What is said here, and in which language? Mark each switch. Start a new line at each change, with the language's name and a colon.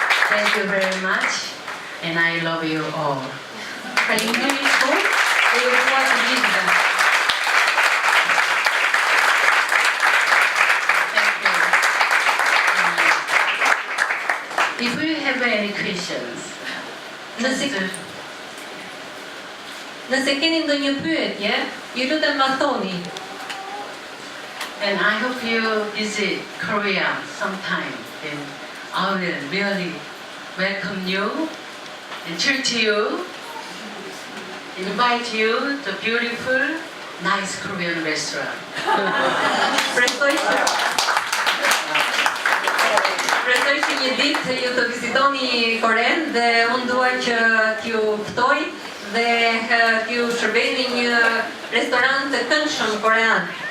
English: Thank you very much, and I love you all.
Albanian: Faleminderit shumë dhe ju dua të gjithëve.
English: Thank you. If you have any questions,
Albanian: Nëse keni ndonjë pyetje, ju lutem ma thoni.
English: and I hope you visit Korea sometime, and I will really welcome you and treat you, invite you to beautiful, nice Korean restaurant.
Albanian: Presoj që një ditë ju të vizitoni Koren dhe unë dua që t'ju ftoj dhe t'ju shërbej në një restorant të këndshëm korean.